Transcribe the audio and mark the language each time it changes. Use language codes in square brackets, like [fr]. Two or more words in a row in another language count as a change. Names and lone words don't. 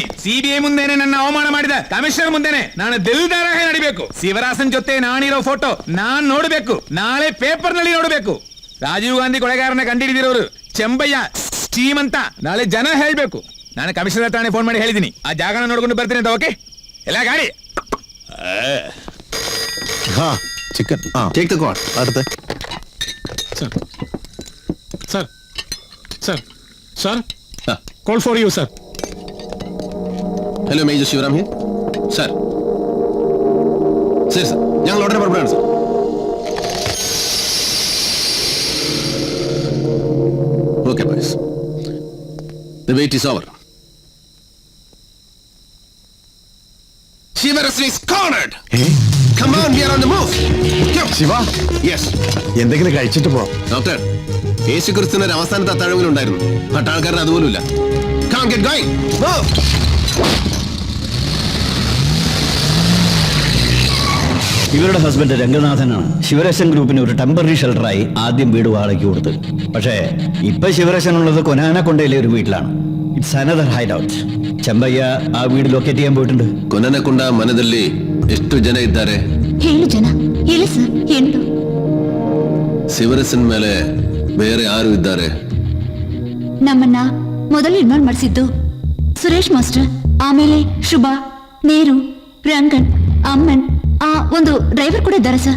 [kn] CBI ಮುಂದೆನೆ ನನ್ನ ಅವಮಾನ ಮಾಡಿದ ಕಮಿಷನರ್ ಮುಂದೆನೆ ನಾನು ದಿಲ್ದಾರಾಗಿ ನಡಿಬೇಕು. ಶಿವರಾಸನ್ ಜೊತೆ ನಾನಿರೋ ಫೋಟೋ ನಾನ್ ನೋಡ್ಬೇಕು, ನಾಳೆ ಪೇಪರ್ ನಲ್ಲಿ ನೋಡ್ಬೇಕು. ರಾಜೀವ್ ಗಾಂಧಿ ಕೊಲೆಗಾರನ ಕಂಡಿಡಿದಿರೋರು ಚೆಂಬಯ್ಯ ಸ್ಟೀಮ್ ಅಂತ ನಾಳೆ ಜನ ಹೇಳ್ಬೇಕು. ನಾನು ಕಮಿಷನರ್ ಹತ್ರ ಫೋನ್ ಮಾಡಿ ಹೇಳಿದೀನಿ, ಆ ಜಾಗನ ನೋಡ್ಕೊಂಡು ಬರ್ತೀನಿ ಅಂತ. ಓಕೆ, ಎಲ್ಲ ಗಾಡಿ [en] chicken take the call. [ml] അടുത്ത [en] sir, sir, sir, sir, call for you sir. hello, Major Sivaram here. [ml] സർ, ശരി സർ, ഞങ്ങൾ ഉടനെ പുറപ്പെടുകയാണ് സർ. [en] okay boys, the wait is over. Shivarathan is cornered. Come on, we are on the move. ശിവ, Yes. [ml] എന്തെങ്കിലും കഴിച്ചിട്ട് പോ. ഡോക്ടർ, യേശുക്രിസ്തുവിന് ഒരു അവസാനത്തെ അത്താഴമെങ്കിലുണ്ടായിരുന്നു. പട്ടാൾക്കാരൻ അതുപോലുമില്ല. Come on, get going. Move. ഇവരുടെ ഹസ്ബൻഡ് രംഗനാഥനാണ് ശിവരശൻ ഗ്രൂപ്പിന് ഒരു [en] temporary shelter [ml] ആദ്യം വീട് വാടകയ്ക്ക് കൊടുത്ത്. പക്ഷേ ഇപ്പൊ ശിവരശൻ ഉള്ളത് കൊനാനക്കൊണ്ടയിലെ ഒരു വീട്ടിലാണ്. [en] it's another hide out. [ml] ചെമ്പയ്യ ആ വീട് ലൊക്കേറ്റ് ചെയ്യാൻ പോയിട്ടുണ്ട്. [kn] ಕೊನನಕೊಂಡ ಮನದಲ್ಲಿ ಎಷ್ಟು ಜನ ಇದ್ದಾರೆ? 7 ಜನ. ಹೇಳಿ ಸರ್, 8. ಶಿವರಸನ್ ಮೇಲೆ ಬೇರೆ ಯಾರು ಇದ್ದಾರೆ? ನಮ್ಮನ್ನ ಮೊದಲು ಇನ್ವಾಲ್ವ್ ಮಾಡಿಸಿದ್ದು ಸುರೇಶ್ ಮಾಸ್ಟರ್, ಆಮೇಲೆ ಶುಭಾ, ನೇರು, ರಂಗನ್, ಅಮ್ಮನ್, ಒಂದು ಡ್ರೈವರ್ ಕೂಡ ಇದ್ದಾರೆ ಸರ್.